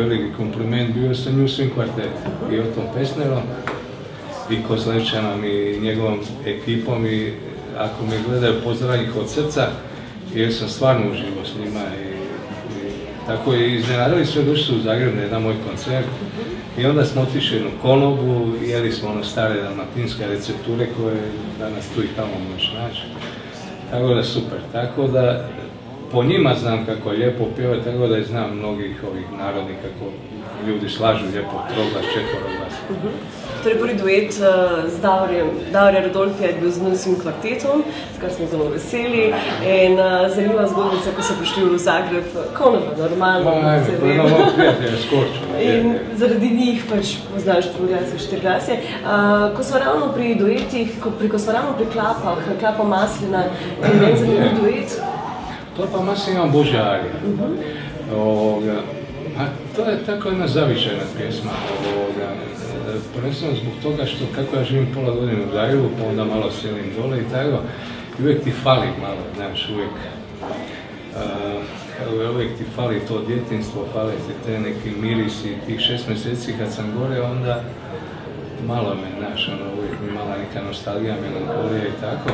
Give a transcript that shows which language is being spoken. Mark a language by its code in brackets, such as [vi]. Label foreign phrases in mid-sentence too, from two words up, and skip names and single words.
[hr] veliki kompliment, bio sa New Swing Quartet i Otom Pesnerom i Kozlevčanom i njegovom ekipom i ako me gledaju, pozdravljam ih od srca jer sam stvarno uživo s njima i tako je iznenadili sve, došli su u Zagreb na jedan moj koncert i onda smo otišli jednu konobu, jeli smo stare dalmatinske recepture koje danas tu i tamo možeš naći. Tako da super, tako da po njima znam kako je lijepo pjevati, tako da i znam mnogih ovih narodnih kako ljudi slažu lijepo troglas, četvoroglas. [sl] Torej, prvi duet z Davorjem Rodolfija je bil z New Swing Kvartetom, s kar smo zelo veseli. In zanimiva zgodbica, ko so prišli v Zagreb, konova, normalno. In zaradi njih pač poznaš troglasje, štirglasje. Ko smo ravno pri duetih, ko smo ravno pri klapah, Klapa Maslina, je meni zanimiv duet. [hr] Klapa Maslina imam Božja arija. To je tako jedna zavičajna pjesma. Prvenstveno zbog toga što kako ja živim pola godine u Zagrebu, pa onda malo selim dole i tako, i uvijek ti fali malo, znaš, uvijek ti fali to djetinjstvo, fali ti te neki mirisi, tih 6 mjeseci kad sam gore, onda malo me, znaš, uvijek mi mala neka nostalgija, melankolija i tako.